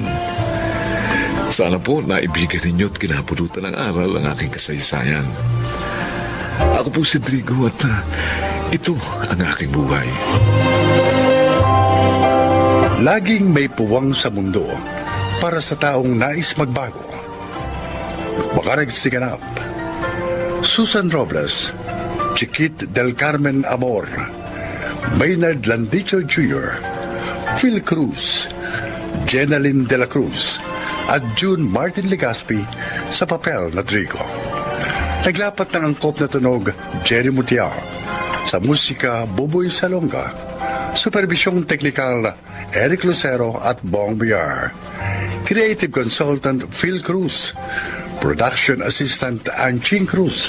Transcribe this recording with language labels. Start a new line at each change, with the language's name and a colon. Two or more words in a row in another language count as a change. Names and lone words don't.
Filipino: Sana po naibigan ninyo at kinapulutan ng aral ang aking kasaysayan. Ako po si Drigo at ito ang aking buhay. Laging may puwang sa mundo para sa taong nais magbago. Baka nagsiganap. Susan Robles, Chiquit del Carmen Amor, Maynard Landicho Jr., Phil Cruz, Jenaline de la Cruz, at June Martin Legaspi sa papel na Trigo. Naglapat ng angkop na tunog Jerry Mutiao, sa musika Buboy Salonga, supervisyong teknikal Eric Lucero at Bong Biar,
English: creative consultant
Filipino: Phil Cruz,
English: production assistant
Filipino: Anching Cruz.